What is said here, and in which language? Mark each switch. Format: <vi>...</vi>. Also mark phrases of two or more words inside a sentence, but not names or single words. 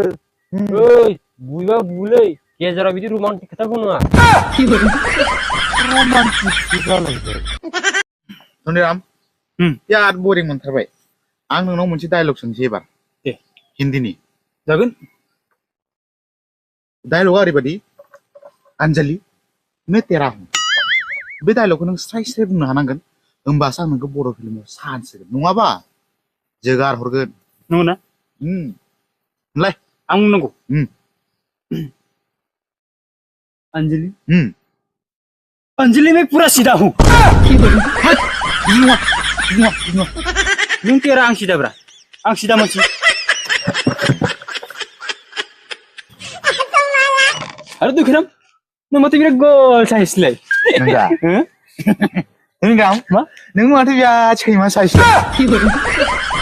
<brx>ओइ बुयोबा बुलै गेजेराव बिदि रमान्टिक खोथा बुंनाङा सनिराम बिराद बरिं मोनथारबाय आं नोंनाव मोनसे डायलग सोंसै एबार दे हिन्दीनि जागोन डायलगा ओरैबायदि</brx> <hi>अंजलि मैं तेरा हूं</hi> <brx>बे डायलगखौ नों स्राय स्राय बुंनो हानांगोन होमबासो आं नोंखौ बर' फिल्माव चान्स होगोन नङाबा जोगार हरगोन नंगौना होनलाय आं बुंनांगौ</brx> <hi>अंजलि अंजलि मैं पूरा सीधा हूँ</hi> <brx>नों तेरा आं सीधाब्रा आं सीधा मानसि आरो दुखिराम नों माथो बिराद गल साइसलाय नोंगा नों माथो बिराद सैमा साइस</brx>